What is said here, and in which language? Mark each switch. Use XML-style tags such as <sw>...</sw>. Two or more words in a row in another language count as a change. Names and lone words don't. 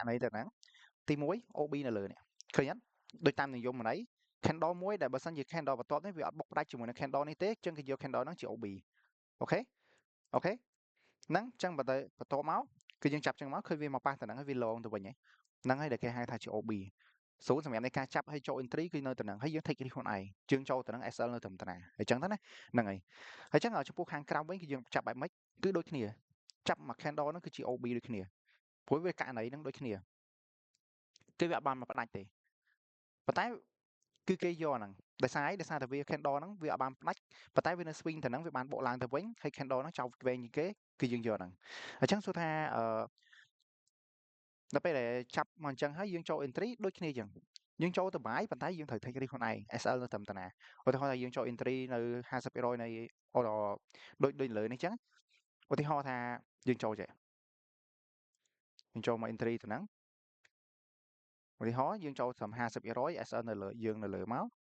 <km>ណីទៅហ្នឹងទី1 OB នៅលើនេះឃើញអត់ដូចតាមនិយមន័យ candle មួយដែលបើសិនជា candle បន្ទាប់នេះវាអត់បុកផ្ដាច់ជាមួយនឹង candle នេះទេអញ្ចឹងគេយក candle ហ្នឹងជា OB អូខេ ហ្នឹងអញ្ចឹងបន្ទាប់មកគឺយើងចាប់ចឹងមកឃើញវាមកប៉ះទៅហ្នឹងហើយវាលងទៅវិញហ្នឹងហើយដែលគេហៅថាជា OB 0សម្រាប់នៃការចាប់ ឲ្យចូល entry គឺនៅទៅហ្នឹងហើយយើង</km> <en>take risk</en> <km>ខ្លួនឯងយើងចូលទៅហ្នឹង SL នៅត្រឹមតាណាអញ្ចឹងទៅណាហ្នឹងហើយហើយចឹងចំពោះខាងក្រោមវិញគឺយើងចាប់បែបម៉េចគឺដូចគ្នាចាប់មក candle ហ្នឹងគឺជា OB ដូចគ្នាព្រោះវាករណីហ្នឹងដូចគ្នាគឺវាអត់បានមកផ្ដាច់ទេប៉ុន្តែគឺគេយកហ្នឹងដោយសារតែវា candle ហ្នឹងវាអត់បានផ្ដាច់ប៉ុន្តែវានៅ swing ទៅហ្នឹងវាបានបកឡើងទៅវិញហើយ candle ហ្នឹងចោលវែងជាងគេគឺយើងយកហ្នឹងអញ្ចឹងសួរថា ដល់ពេលដែលចាប់មកអញ្ចឹងហើយយើងចូល entry ដូចគ្នាអញ្ចឹងយើងចូលទៅ buy ប៉ុន្តែយើងត្រូវ</km> <en>take risk</en> <km>ខ្លួនឯង SL នៅត្រឹមតាណាឧទាហរណ៍ថាយើងចូល entry នៅ50%នៃ order ដូចលើនេះអញ្ចឹងឧទាហរណ៍ថាយើងចូលចេះយើងចូលមក entry ទៅហ្នឹងឧទាហរណ៍យើងចូលត្រឹម50% SL នៅលើយើងនៅលើមក</km>